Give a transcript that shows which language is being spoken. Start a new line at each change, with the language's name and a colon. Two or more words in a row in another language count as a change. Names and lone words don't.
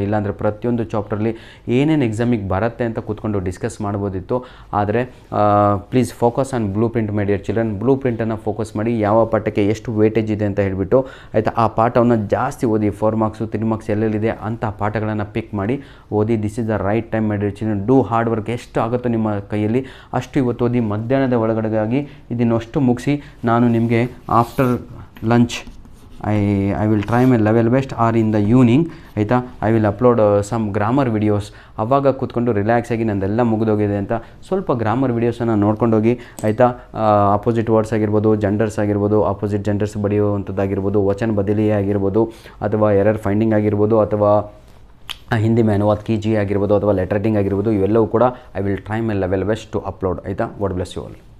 Kannada: ಇಲ್ಲಾಂದರೆ ಪ್ರತಿಯೊಂದು ಚಾಪ್ಟ್ರಲ್ಲಿ ಏನೇನು ಎಕ್ಸಾಮಿಗೆ ಬರುತ್ತೆ ಅಂತ ಕೂತ್ಕೊಂಡು ಡಿಸ್ಕಸ್ ಮಾಡ್ಬೋದಿತ್ತು.
English: ಆದರೆ please focus on blue print my dear children.
Kannada: ಬ್ಲೂ ಪ್ರಿಂಟನ್ನು ಫೋಕಸ್ ಮಾಡಿ, ಯಾವ ಪಾಠಕ್ಕೆ ಎಷ್ಟು ವೇಟೇಜ್ ಇದೆ ಅಂತ ಹೇಳಿಬಿಟ್ಟು ಆಯಿತಾ, ಆ ಪಾಠವನ್ನು ಜಾಸ್ತಿ ಓದಿ. 4 ಮಾರ್ಕ್ಸು 3 ಮಾರ್ಕ್ಸ್ ಎಲ್ಲೆಲ್ಲಿದೆ ಅಂಥ ಪಾಠಗಳನ್ನು ಪಿಕ್ ಮಾಡಿ ಓದಿ.
English: This is the right time my dear children. Do hard work.
Kannada: ಎಷ್ಟು ಆಗುತ್ತೋ ನಿಮ್ಮ ಕೈಯಲ್ಲಿ ಅಷ್ಟು ಇವತ್ತು ಓದಿ. ಮಧ್ಯಾಹ್ನದ ಒಳಗಡೆಗಾಗಿ ಇದನ್ನಷ್ಟು ಮುಗಿಸಿ ನಾನು ನಿಮಗೆ
English: after lunch I will try my level best or in the evening
Kannada: ಆಯಿತಾ.
English: I will upload some grammar videos.
Kannada: ಆವಾಗ ಕೂತ್ಕೊಂಡು ರಿಲ್ಯಾಕ್ಸ್ ಆಗಿ ನಂದೆಲ್ಲ ಮುಗಿದೋಗಿದೆ ಅಂತ ಸ್ವಲ್ಪ ಗ್ರಾಮರ್ ವಿಡಿಯೋಸನ್ನು ನೋಡ್ಕೊಂಡೋಗಿ ಆಯಿತಾ.
English: opposite words
Kannada: ಆಗಿರ್ಬೋದು, ಜೆಂಡರ್ಸ್ ಆಗಿರ್ಬೋದು,
English: opposite genders
Kannada: ಬರೆಯುವಂಥದ್ದಾಗಿರ್ಬೋದು, ವಚನ ಬದಲಿ ಆಗಿರ್ಬೋದು, ಅಥವಾ
English: error finding
Kannada: ಆಗಿರ್ಬೋದು, ಅಥವಾ
Hindi: हिंदी में अनुवाद कीजिए
Kannada: ಆಗಿರ್ಬೋದು, ಅಥವಾ
English: letter writing
Kannada: ಆಗಿರ್ಬೋದು, ಇವೆಲ್ಲವೂ ಕೂಡ
English: I will try my level best to upload
Kannada: ಆಯಿತಾ.
English: God bless you all.